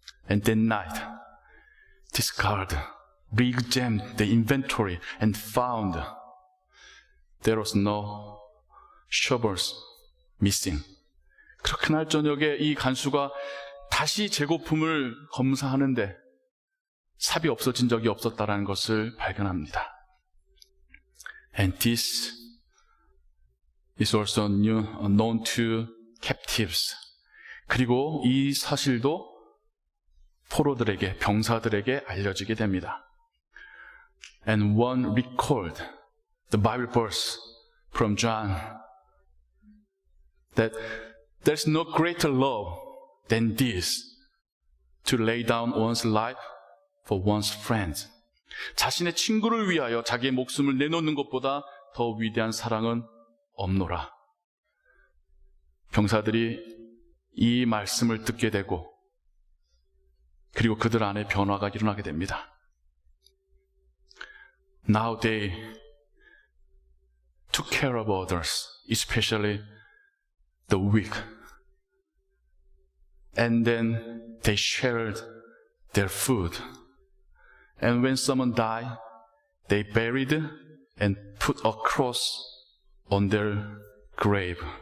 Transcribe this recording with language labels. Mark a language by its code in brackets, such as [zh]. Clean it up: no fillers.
[en] And that night, this guard re-examined the inventory and found there was no shovels missing. [ko] 그렇게 날 저녁에 이 간수가 다시 재고품을 검사하는데 삽이 없어진 적이 없었다는 것을 발견합니다. [en] And this is also known to captives. [ko] 그리고 이 사실도 포로들에게, 병사들에게 알려지게 됩니다. [en] And one recalled the Bible verse from John that there's no greater love than this, to lay down one's life for one's friends. [ko] 자신의 친구를 위하여 자기의 목숨을 내놓는 것보다 더 위대한 사랑은 없노라. 병사들이 이 말씀을 듣게 되고 그리고 그들 안에 변화가 일어나게 됩니다. [en] Now they took care of others, especially the weak. And then they shared their food. And when someone died, they buried and put a cross on their grave.